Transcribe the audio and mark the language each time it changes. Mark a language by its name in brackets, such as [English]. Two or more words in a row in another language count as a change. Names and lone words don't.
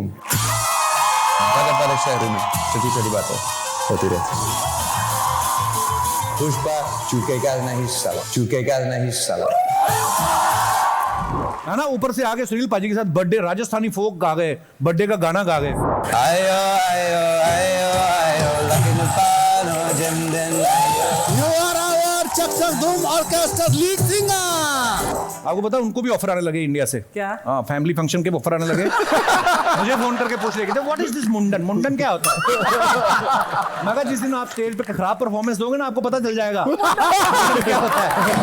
[Hindi] बड़े शहरों में छोटी छोटी बातें होती रहती। पुष्पा चूकेगा नहीं साला, चूकेगा नहीं साला। है ना, ऊपर से आगे सुनील पाजी के साथ बर्थडे राजस्थानी फोक गा गए, बर्थडे का गाना गा गए। आयो आयो आयो आयो लकिन पानो जिंदन आयो। [English] You are our Chakchak Dhoom Orchestra lead singer. [Hindi] आपको पता है उनको भी ऑफर आने लगे इंडिया से। क्या? हाँ, [English] family function [Hindi] के ऑफर आने लगे। मुझे फोन करके पूछ रहे थे [English] what is this [Hindi] मुंडन, मुंडन क्या होता है? मैं कहा जिस दिन आप स्टेज पे खराब परफॉर्मेंस दोगे ना, आपको पता चल जाएगा क्या होता है।